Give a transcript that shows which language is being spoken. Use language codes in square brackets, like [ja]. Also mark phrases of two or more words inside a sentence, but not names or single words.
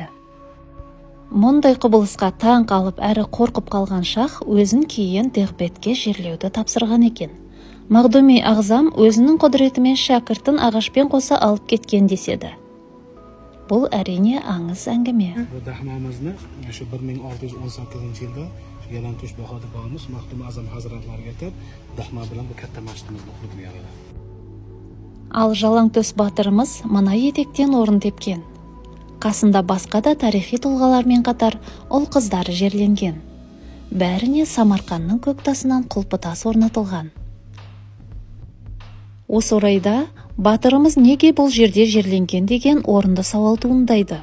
[kk] Мұндай құбылысқа таң қалып әрі қорқып қалған шах өзін кейін Дербетке жерлеуді тапсырған екен. Мағдуми Ағзам өзінің құдіретімен шәкіртін ағашпен қоса алып кеткен деседі. Бұл әрине аңыз әңгіме. [uz] Дахмамызны 1618 жылда Жалаңтөс Баһадүр бабамыз Мағдуми Ағзам хазратларга айтып, Дахма bilan bu katta masjidimizni qurib berdi. [kk] Ал Жалаңтөс батырымыз мына етектен орын тепкен. Қасында басқа да тарихи тұлғалармен қатар ұл қыздары жерленген. Бәріне Самарқанның көк тасынан құлпытас орнатылған. Осы орайда батырымыз неге бұл жерде жерленген деген орынды сауал туындайды.